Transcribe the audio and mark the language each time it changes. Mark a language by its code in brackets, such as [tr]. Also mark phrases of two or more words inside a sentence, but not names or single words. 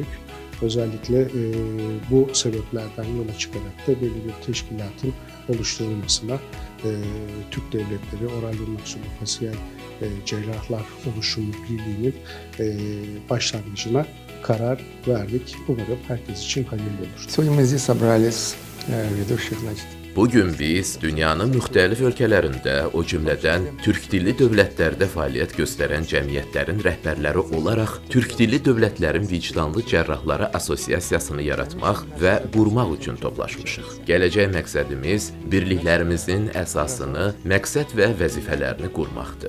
[tr] Özellikle bu sebeplerden yola çıkarak da belli bir teşkilatın oluşturulmasına Türk Devletleri Oral ve Maksilofasyal Cerrahlar Oluşumu Birliği'nin başlangıcına karar verdik. Umarım herkes için hayırlı olur. [ru] Сегодня мы здесь собрались ведущих, [az] Bugün biz dünyanın müxtəlif ölkələrində, o cümlədən türk dilli dövlətlərdə fəaliyyət göstərən cəmiyyətlərin rəhbərləri olaraq Türk dilli dövlətlərin vicdanlı cərrahları assosiasiyasını yaratmaq və qurmaq üçün toplaşmışıq. Gələcək məqsədimiz birliklərimizin əsasını, məqsəd və vəzifələrini qurmaqdır.